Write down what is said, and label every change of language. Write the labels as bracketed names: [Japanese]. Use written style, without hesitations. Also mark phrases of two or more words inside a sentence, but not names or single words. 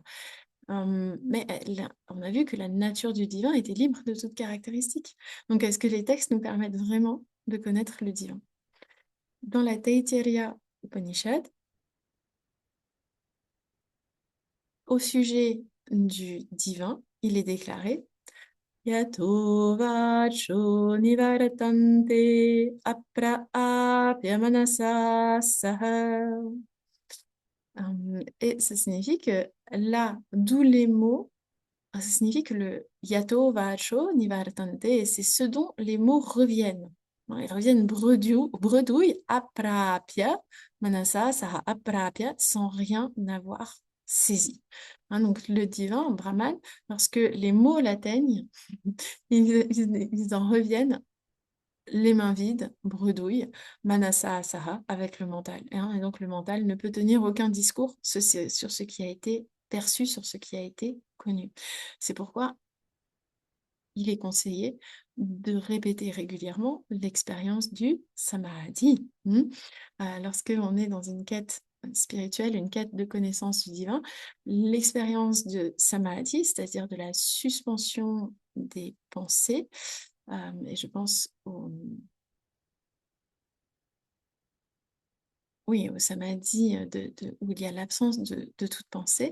[French] Mais on a vu que la nature du divin était libre de toute caractéristique. Donc, est-ce que les textes nous permettent vraiment de connaître le divin? Dans la Taittiriya Upanishad, au sujet du divin, il est déclaré [Sanskrit] Yato vacho nivaratante apraapya manasa saha. [French] Et ça signifie que là, d'où les mots, ça signifie que le [Sanskrit] yato vacho nivaratante, [French] c'est ce dont les mots reviennent. Ils reviennent bredouille, [Sanskrit] aprapya, manasa, saha, aprapya, [French] sans rien avoir saisi. Donc le divin, Brahman, lorsque les mots l'atteignent, ils en reviennent les mains vides, bredouille, [Sanskrit] manasa, saha, [French] avec le mental. Et donc le mental ne peut tenir aucun discours sur ce qui a été perçu, sur ce qui a été connu. C'est pourquoi il est conseillé de répéter régulièrement l'expérience du samadhi. Lorsqu'on est dans une quête spirituelle, une quête de connaissance du divin, l'expérience de samadhi, c'est-à-dire de la suspension des pensées, et je pense au samadhi où il y a l'absence de toute pensée.